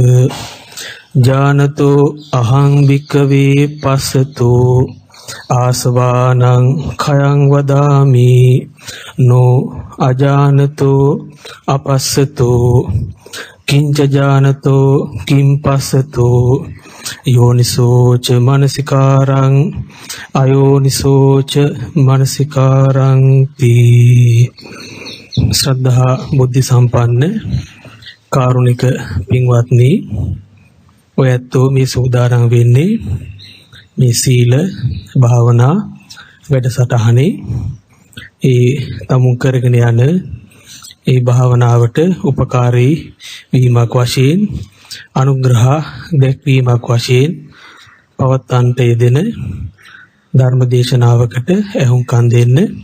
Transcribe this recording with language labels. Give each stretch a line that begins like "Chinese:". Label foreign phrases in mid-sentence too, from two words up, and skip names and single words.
Pali: ජානතෝ අහං භික්ඛවේ පස්සතෝ ආසවානං khයං වදාමි නෝ අජානතෝ අපස්සතෝ කිංච ජානතෝ කිං පස්සතෝ යෝනිසෝච මනසිකාරං අයෝනිසෝච මනසිකාරං තී.
Sinhala: ශ්‍රද්ධා බුද්ධ සම්පන්න කාරුණික පින්වත්නි, ඔයත්ෝ මේ සූදානම් වෙන්නේ මේ සීල භාවනා වැඩසටහනේ ඒ තමුන් කරගෙන යන ඒ භාවනාවට උපකාරී වීමක් වශයෙන්, අනුග්‍රහ දැක්වීමක් වශයෙන් පවත්වන්නට යෙදෙන ධර්ම දේශනාවකට ඇහුම්කන් දෙන්න.